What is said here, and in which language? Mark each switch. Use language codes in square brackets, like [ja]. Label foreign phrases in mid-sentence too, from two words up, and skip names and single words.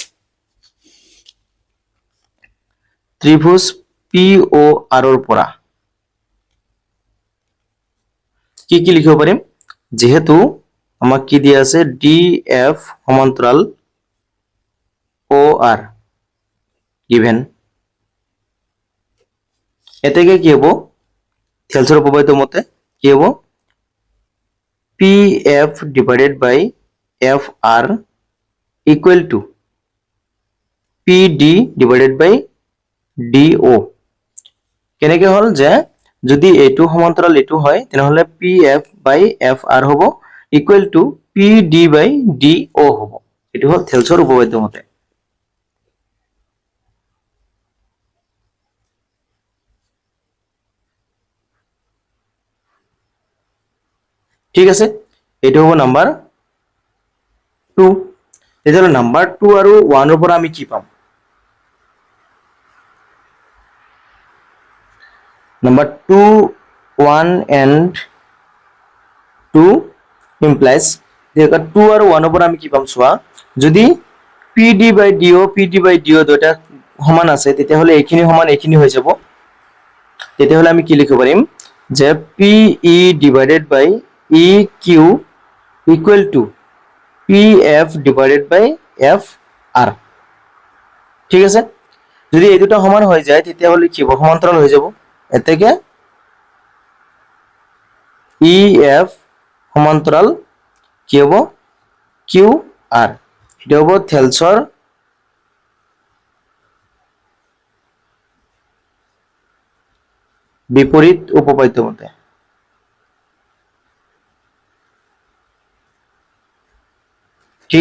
[as] ত্রিভুজ POR ৰ পৰা কি কি লিখিব পাৰিম যেহেতু আমাক কি দিয়া আছে ডিএফ সমান্তৰাল OR given এতেকে কি হ'ব থেলছৰ উপপাদ্য মতে কি হ'ব [en] PF divided by FR equal to PD divided by DO [as] কেনেকে হল যে যদি এইটো সমান্তৰাল এইটো হয় তেনেহলে [en] PF by FR [as] হ'ব [en] equal to PD by DO [as] হ'ব এটো হল থেলছৰ উপপাদ্য মতে ঠিক আছে এটো হ'ব নাম্বার 2 এজৰ নাম্বার 2 আৰু 1 ৰ পৰা আমি কি পাম নাম্বার 2 1 [en] and 2 implies [as] দেখা 2 আৰু 1 ৰ পৰা আমি কি পাম চোৱা যদি [en] PD by DO [as] দুটা সমান আছে তেতিয়া হলে এইখিনি সমান এইখিনি হৈ যাব তেতিয়া হলে আমি কি লিখিব পাৰিম যে [en] PE divided by EQ equal to PF divided by FR [as] ঠিক আছে যদি এই দুটা সমান হৈ যায় তেতিয়া হলে কি হ'ব সমান্তৰাল হৈ যাব এতেকে EF সমান্তৰাল কি হ'ব QR এটা হ'ব থেলছৰ বিপৰীত উপপাদ্য মতে ঠিক